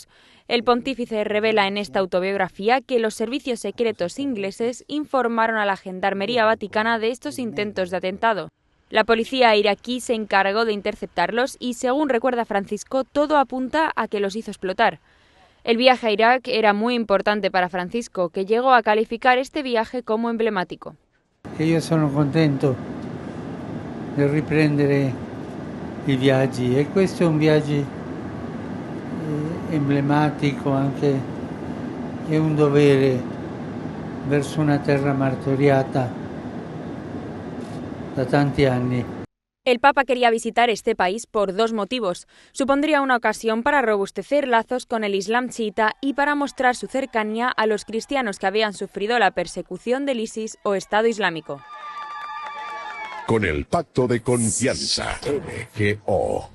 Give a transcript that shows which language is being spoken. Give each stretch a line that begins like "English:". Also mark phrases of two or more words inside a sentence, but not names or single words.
Spanish: El pontífice revela en esta autobiografía que los servicios secretos ingleses informaron a la Gendarmería Vaticana de estos intentos de atentado. La policía iraquí se encargó de interceptarlos y, según recuerda Francisco, todo apunta a que los hizo explotar. El viaje a Irak era muy importante para Francisco, que llegó a calificar este viaje como emblemático.
Italian: Io sono contento di riprendere i viaggi e questo è un viaggio emblematico, anche è un dovere verso una terra martoriata da tanti anni.
Spanish: El Papa quería visitar este país por 2 motivos. Supondría una ocasión para robustecer lazos con el Islam chiita y para mostrar su cercanía a los cristianos que habían sufrido la persecución del ISIS o Estado Islámico. Con el Pacto de Confianza, MGO.